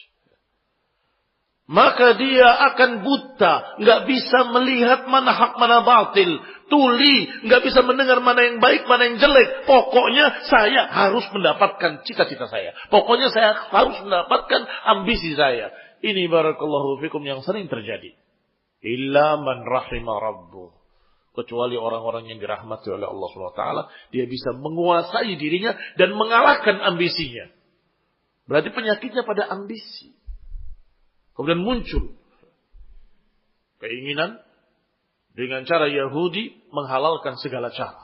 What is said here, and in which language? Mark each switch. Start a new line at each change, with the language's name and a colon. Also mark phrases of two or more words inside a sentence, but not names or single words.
Indonesian: Maka dia akan buta, nggak bisa melihat mana hak mana batil, tuli, nggak bisa mendengar mana yang baik mana yang jelek. Pokoknya saya harus mendapatkan cita-cita saya. Pokoknya saya harus mendapatkan ambisi saya. Ini
Arabic: بارك الله فيكم
Indonesian: yang sering terjadi.
Arabic: إلا من رحم ربه.
Indonesian: Kecuali orang-orang yang dirahmati oleh Allah SWT, dia bisa menguasai dirinya dan mengalahkan ambisinya. Berarti penyakitnya pada ambisi. Kemudian muncul keinginan dengan cara Yahudi menghalalkan segala cara.